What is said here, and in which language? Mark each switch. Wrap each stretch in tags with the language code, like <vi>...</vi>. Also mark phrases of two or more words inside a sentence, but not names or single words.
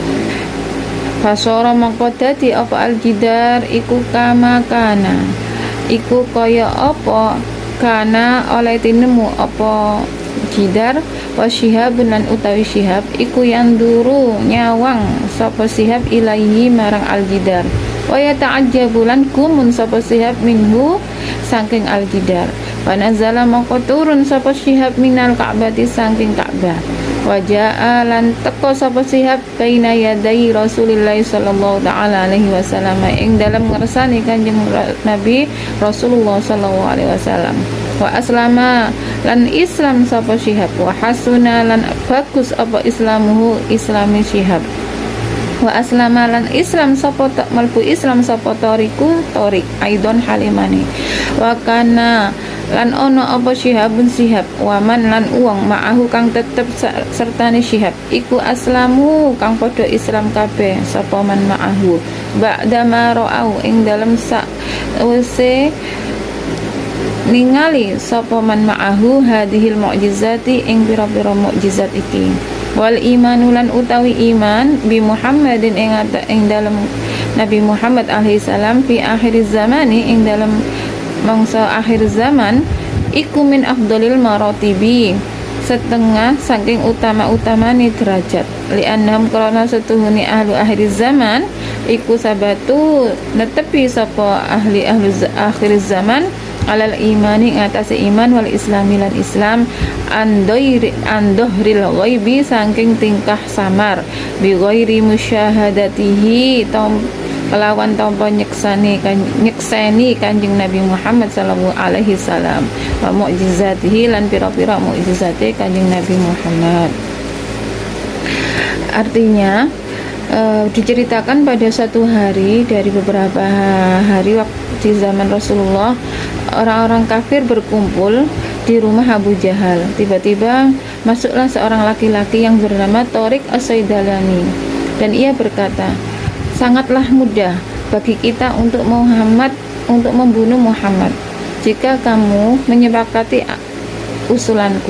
<jv>Fasara maqadati apa al-jidar iku</jv> <ar>كما كان</ar> <jv>iku kaya apa kana oleh tinemu apa jidar. Wa Syihabun lan utawi Syihab iku yang duru nyawang sapa Syihab ilaihi marang al-jidar. Wa yata'ajjabu lan kumun sapa Syihab minhu saking al-jidar. Wa nazala maka turun sapa Syihab minal Ka'bati saking Ka'bah. Wajaa lan teko sapa Syihab</jv> <ar>بين يدي رسول الله صلى الله تعالى عليه وسلم</ar> <jv>ing dalam ngersani Kanjeng Nabi Rasulullah</jv> <ar>صلى الله عليه وسلم. وأسلم</ar> <jv>lan Islam sapa Syihab</jv> <ar>وحسن</ar> <jv>lan bagus apa islamuhu islami Syihab.</jv> <ar>وأسلم</ar> <jv>lan Islam sapa malbu Islam sapa Tariku Tariq aidon halimani.</jv> <ar>وكان</ar> <jv>lan ono apa Syihabun Syihab waman lan uang ma'ahu kang tetep sertane Syihab iku aslamu kang padha Islam kabeh sapa</jv> <ar>من معه بعد ما رأوا</ar> <jv>ing dalem sak wese ningali sapa</jv> <ar>من معه هذه المعجزات</ar> <jv>ing pira-pira mukjizat iki</jv> <ar>والإيمان</ar> <jv>lan utawi iman bi Muhammadin ing dalem Nabi Muhammad alaihi salam</jv> <ar>في آخر الزمان</ar> <jv>ing dalem mangsa akhir zaman iku</jv> <ar>من أفضل المراتب</ar> <jv>setengah saking utama-utamane derajat li'annahum karena setuhuni ahlu akhir zaman iku sabatu netepi sapa ahli akhir zaman</jv> <ar>على الإيمان</ar> <jv>ngatasi iman</jv> <ar>والإسلام</ar> <jv>lan islam andohril ghaibi saking tingkah samar</jv> <ar>بغير مشاهدته</ar> <jv>kelawan tanpa nyekseni Kanjeng Nabi Muhammad</jv> <ar>صلى الله عليه وسلم</ar> <jv>wa mukjizatihi lan pira-pira mukjizate Kanjeng Nabi Muhammad.</jv> <id>Artinya diceritakan pada suatu hari dari beberapa hari waktu di zaman Rasulullah, orang-orang kafir berkumpul di rumah Abu Jahal. Tiba-tiba masuklah seorang laki-laki yang bernama Tariq As-Saidalani dan ia berkata, sangatlah mudah bagi kita untuk membunuh Muhammad jika kamu menyepakati usulanku.</id>